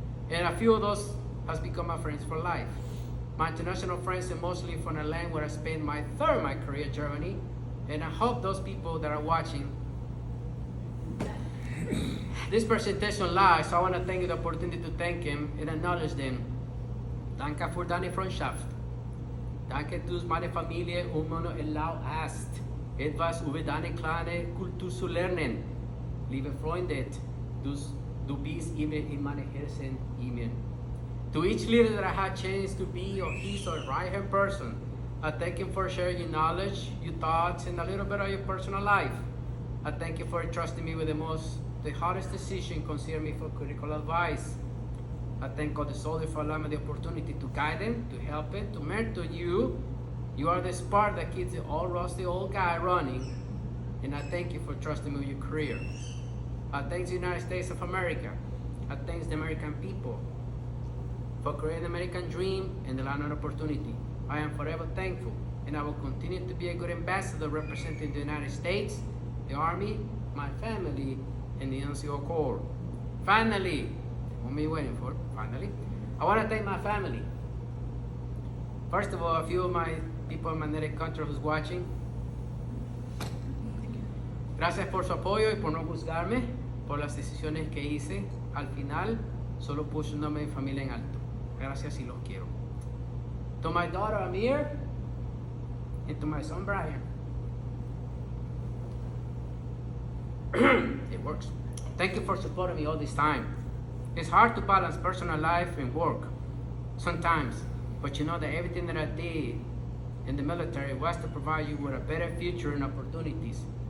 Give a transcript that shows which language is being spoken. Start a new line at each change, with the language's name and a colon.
English: And a few of those has become my friends for life. My international friends are mostly from a land where I spent my career, Germany. And I hope those people that are watching this presentation live, so I want to thank you the opportunity to thank him and acknowledge them.
German: Danke für deine Freundschaft. Danke, dass meine Familie mir erlaubt hast, etwas über deine kleine Kultur zu lernen. Liebe Freunde, du bist immer in meinem Herzen.
English: Amen. To each leader that I had chance to be or his or right-hand person, I thank you for sharing your knowledge, your thoughts, and a little bit of your personal life. I thank you for trusting me with the hardest decision, consider me for critical advice. I thank God the Soul for allowing me the opportunity to guide them, to help them, to mentor you. You are the spark that keeps the old rusty old guy running. And I thank you for trusting me with your career. I thank the United States of America. I thank the American people for creating the American dream and the land of opportunity. I am forever thankful, and I will continue to be a good ambassador representing the United States, the Army, my family, and the NCO Corps. Finally, what am I waiting for? Finally, I want to thank my family. First of all, a few of my people in my native country who's watching.
Spanish: Gracias por su apoyo y por no juzgarme por las decisiones que hice. Al final, solo puse un nombre de mi familia en alto. Gracias y los quiero.
English: To my daughter Amir and to my son Brian. It works. Thank you for supporting me all this time. It's hard to balance personal life and work sometimes, but you know that everything that I did in the military was to provide you with a better future and opportunities.